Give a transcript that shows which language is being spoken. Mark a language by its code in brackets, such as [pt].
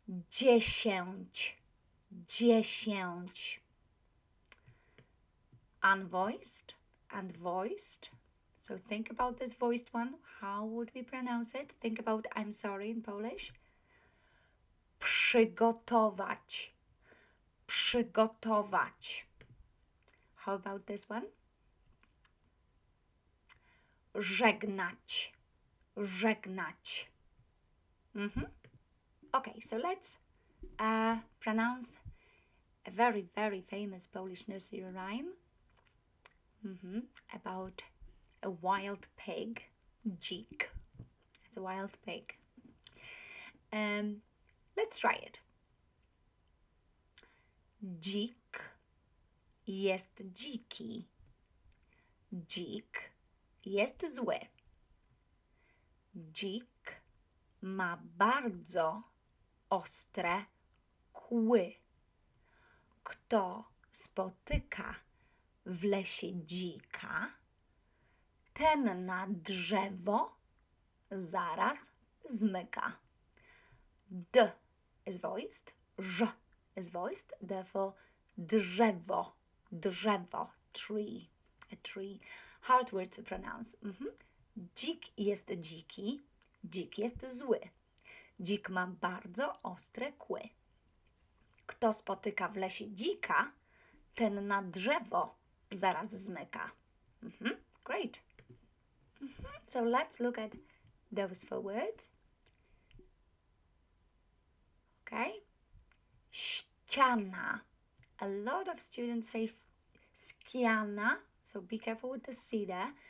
[pl] Dziesięć, dziesięć. [en] Unvoiced and voiced. So think about this voiced one. How would we pronounce it? Think about I'm sorry in Polish. [pl] Przygotować, przygotować. [en] How about this one? [pl] Żegnać, żegnać. [en] Okay, so let's pronounce a very, very famous Polish nursery rhyme about a wild pig, dzik. It's a wild pig. Let's try it. [pl] Dzik jest dziki. Dzik jest zły. Dzik ma bardzo ostre kły. Kto spotyka w lesie dzika, ten na drzewo zaraz zmyka. [en] D is voiced, ż is voiced, therefore drzewo, drzewo, tree, a tree. Hard word to pronounce. [pl] Dzik jest dziki, dzik jest zły. Dzik ma bardzo ostre kły. Kto spotyka w lesie dzika, ten na drzewo zaraz zmyka. [en] Great. So let's look at those 4 words. Okay. Ściana. A lot of students say ściana, so be careful with the C there.